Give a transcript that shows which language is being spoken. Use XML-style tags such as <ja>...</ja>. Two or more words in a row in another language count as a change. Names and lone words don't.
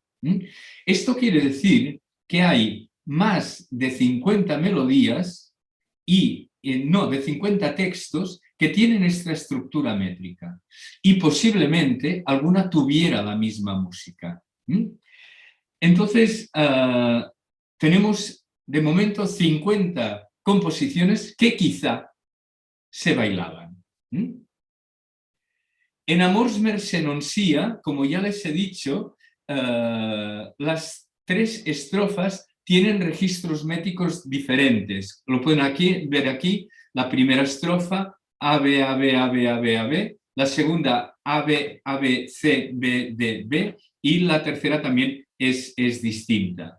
<es>Esto quiere decir que hay más de 50 melodías y de 50 textos que tienen esta estructura métrica y posiblemente alguna tuviera la misma música. Entonces, tenemos de momento 50 composiciones que quizá se bailaban. En Amors Mercè non sia, como ya les he dicho, las 3 estrofas tienen registros métricos diferentes. Lo pueden ver aquí, la primera estrofa, A, B, A, B, A, B, A, B, A, B, la segunda, A, B, A, B, C, B, D, B, y la tercera también es distinta.</es>